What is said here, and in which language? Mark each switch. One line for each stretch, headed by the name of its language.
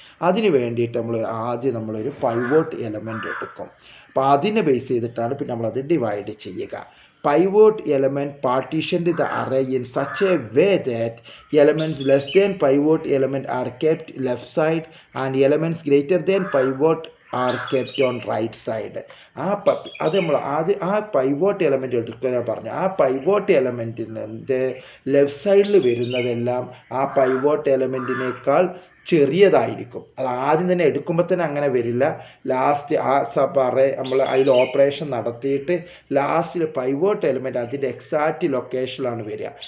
Malayalam: അതിന് വേണ്ടിയിട്ട് ആദ്യം നമ്മളൊരു പൈവോട്ട് എലമെൻ്റ് എടുക്കും. അപ്പോൾ അതിനെ ബേസ് ചെയ്തിട്ടാണ് പിന്നെ നമ്മളത് ഡിവൈഡ് ചെയ്യുക.
English: Pivot element partitioned the array in such a way that elements less than pivot element are kept left side and elements greater than pivot are kept on right side.
Malayalam: അത് നമ്മൾ ആ pivot element എടുക്കുക പറഞ്ഞു. ആ pivot എലമെൻറ്റിൻ്റെ left സൈഡിൽ വരുന്നതെല്ലാം ആ pivot എലമെൻറ്റിനേക്കാൾ ചെറിയതായിരിക്കും. അത് ആദ്യം തന്നെ എടുക്കുമ്പോൾ തന്നെ അങ്ങനെ വരില്ല. ലാസ്റ്റ് ആ സബ് അറേ നമ്മൾ അതിൽ ഓപ്പറേഷൻ നടത്തിയിട്ട് ലാസ്റ്റിൽ പൈവോട്ട് എലിമെൻറ്റ് അതിൻ്റെ എക്സാക്റ്റ് ലൊക്കേഷനിലാണ് വരിക.